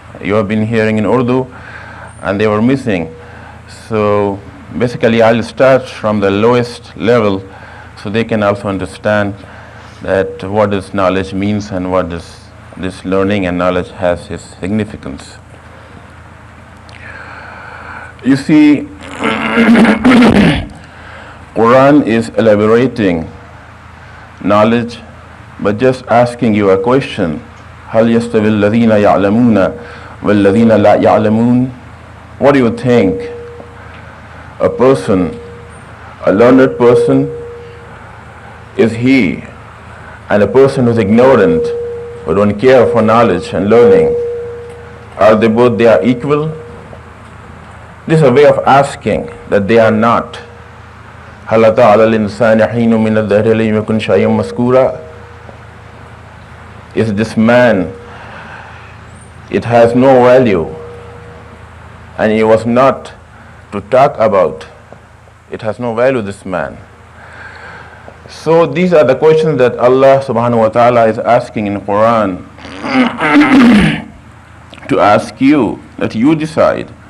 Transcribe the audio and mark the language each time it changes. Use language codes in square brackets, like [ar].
[en] You have been hearing in Urdu and they were missing. So basically I'll start from the lowest level so they can also understand that what this knowledge means and what this learning and knowledge has its significance. You see, Quran is elaborating knowledge, but just asking you a question. [ar] هل يستوي الذين يعلمون والذين لا يعلمون? [en] What do you think? A person, a learned person, is he, and a person who's ignorant, who don't care for knowledge and learning, are they both equal? This is a way of asking that they are not. [ar] هل أتى على الإنسان حين من الدهر لم يكن شيئا مذكورا? [en] Is this man, it has no value, and he was not to talk about. It has no value, this man. So these are the questions that Allah subhanahu wa ta'ala is asking in Quran to ask you, that you decide.